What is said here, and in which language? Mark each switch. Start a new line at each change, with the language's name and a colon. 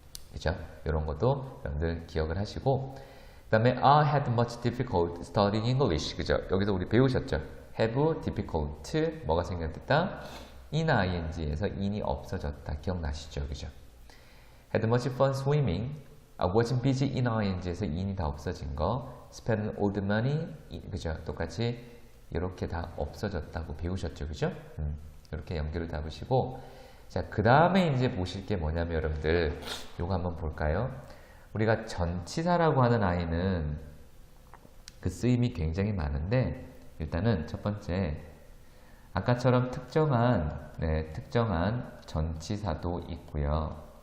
Korean: 그죠? 이런 것도 여러분들 기억을 하시고 그 다음에
English: I had much difficult studying English.
Korean: 그죠? 여기서 우리 배우셨죠? have difficult 뭐가 생겼다? in ing에서 in이 없어졌다. 기억나시죠? 그죠?
English: had much fun swimming.
Korean: wasn't busy in ing에서 in이 다 없어진 거.
English: spend all the money.
Korean: 그죠? 똑같이 이렇게 다 없어졌다고 배우셨죠, 그죠? 이렇게 연결을 잡으시고, 자, 그 다음에 이제 보실 게 뭐냐면 여러분들, 요거 한번 볼까요? 우리가 전치사라고 하는 아이는 그 쓰임이 굉장히 많은데, 일단은 첫 번째, 아까처럼 특정한 전치사도 있고요.